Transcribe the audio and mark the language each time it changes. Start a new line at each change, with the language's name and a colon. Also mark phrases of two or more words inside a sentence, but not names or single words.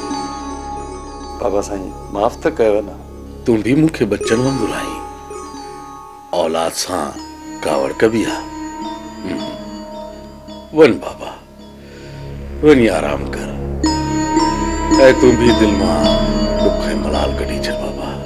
Sindhi: बाबा साईं माफ़ त कयो न तूं बि मूंखे बच्चन वांगुरु आई औलाद सां कावड़ कबिया। वन बाबा वनी आराम कर। ऐ तू भी दिल मां दुख मलाल कढी छे बाबा।